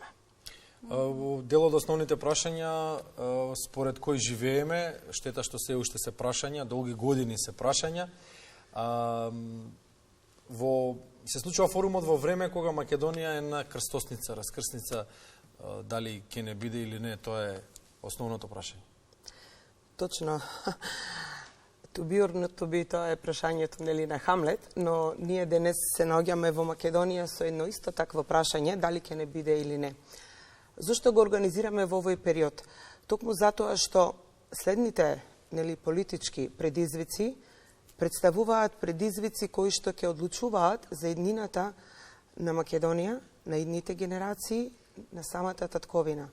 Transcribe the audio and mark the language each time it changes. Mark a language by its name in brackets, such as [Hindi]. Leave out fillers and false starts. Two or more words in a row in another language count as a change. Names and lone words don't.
[Macedonian] Дел од основните прашања според кои живееме, штета што се уште се прашања, долги години се прашања. Се случува форумот во време кога Македонија е на крстосница, раскрсница, дали ќе не биде или не, тоа е основното прашање. Точно. [English] To be or not to be, [Macedonian] тоа е прашањето нели на Хамлет, но ние денес се наоѓаме во Македонија со едно исто такво прашање, дали ќе не биде или не. Зошто го организираме во овој период? Токму затоа што следните нели политички предизвици представуваат предизвици кои што ќе одлучуваат за еднината на Македонија, на идните генерации, на самата татковина.